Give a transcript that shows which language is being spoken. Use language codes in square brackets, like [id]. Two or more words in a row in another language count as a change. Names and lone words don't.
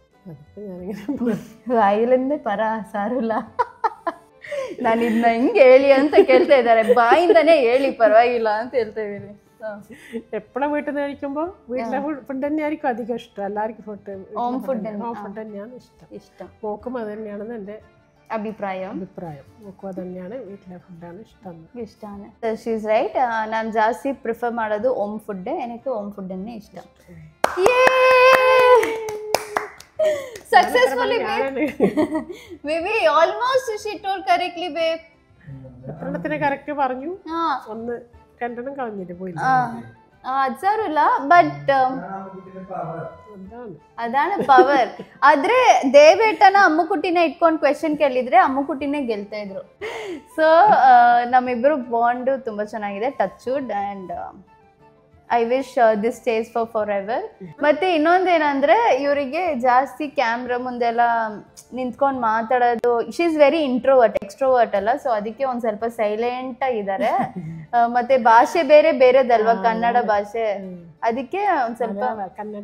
[kn] ಬಾಯಿಲಿಂದ ಪರ ಸಾರಲ್ಲ. ನಾನು ಇದನ್ನ ಹೆಂಗೆ ಹೇಳಿ ಅಂತ ಕೇಳ್ತಾ ಇದ್ದಾರೆ, ಬಾಯಿಂದಾನೇ ಹೇಳಿ പരವಾಗಿಲ್ಲ ಅಂತ ಹೇಳ್ತಾ ಇದ್ದೀನಿ. [ml] എപ്പോഴും വീട്ടിൽ നിന്ന് കഴിക്കുമ്പോൾ വീട്ടിലെ ഫുഡ് തന്നെയായിരിക്കും അധികം ഇഷ്ടം. എല്ലാവർക്കും [en] home food [ml] തന്നെയാണ് ഇഷ്ടം. മോക്കും അത് തന്നെയാണെന്ന് എൻ്റെ അഭിപ്രായം. മോക്കും അത് തന്നെയാണ്, വീട്ടിലെ ഫുഡാണ് ഇഷ്ടമാണ്. ഷീസ് റൈറ്റ്. [kn] ನಾನು ಜಾಸ್ತಿ ಪ್ರಿಫರ್ ಮಾಡೋದು [en] home food. [ml] എനിക്ക് [en] home food [ml] അന്നേ ഇഷ്ട. [en] Successfully baby, almost she told correctly babe. [ml] എത്രണ്ണത്തിനെ കറക്റ്റ് പറഞ്ഞു? ഒന്ന് 2 കളഞ്ഞിട്ട് പോയി. [kn] ಸಾರಲ್ಲ, ಬಟ್ ಅದಾನ ಪವರ್. ಆದ್ರೆ ದೇವೇಟನ ಅಮ್ಮುಕುಟಿನ ಇಟ್ಕೊಂಡು ಕ್ವೆಶನ್ ಕೇಳಿದ್ರೆ ಅಮ್ಮುಕುಟಿನೇ ಗೆಲ್ತಾ ಇದ್ರು. ಸೊ ನಮ್ಮಿಬ್ರು ಬಾಂಡ್ ತುಂಬಾ ಚೆನ್ನಾಗಿದೆ, [en] touch wood, and I wish this stays for ever. [kn] ಮತ್ತೆ ಇನ್ನೊಂದೇನಂದ್ರೆ ಇವರಿಗೆ ಜಾಸ್ತಿ ಕ್ಯಾಮ್ರಾ ಮುಂದೆಲ್ಲ ನಿಂತ್ಕೊಂಡು ಮಾತಾಡೋದು, [en] she is very introvert, [kn] ಎಕ್ಸ್ಟ್ರೋವರ್ಟ್ ಅಲ್ಲ. ಸೊ ಅದಕ್ಕೆ ಒಂದ್ ಸ್ವಲ್ಪ ಸೈಲೆಂಟ್ ಆಗಿದ್ದಾರೆ. ಮತ್ತೆ ಭಾಷೆ ಬೇರೆದಲ್ವಾ, ಕನ್ನಡ ಭಾಷೆ, ಅದಕ್ಕೆ ಒಂದ್ ಸ್ವಲ್ಪ ಕನ್ನಡ